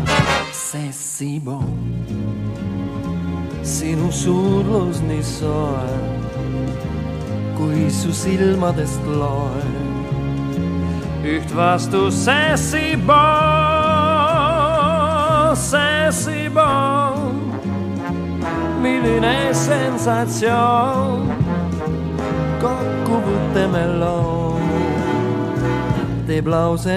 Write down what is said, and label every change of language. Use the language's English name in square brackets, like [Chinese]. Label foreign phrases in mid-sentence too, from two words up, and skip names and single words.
[French] C'est si bon, [Estonian] sinu suudlus nii soe, kui su silmadest loen üht vastus. [French] C'est si bon, c'est si bon, [Estonian] milline sensatsioon, kokkuvõtte meloon teeb lause.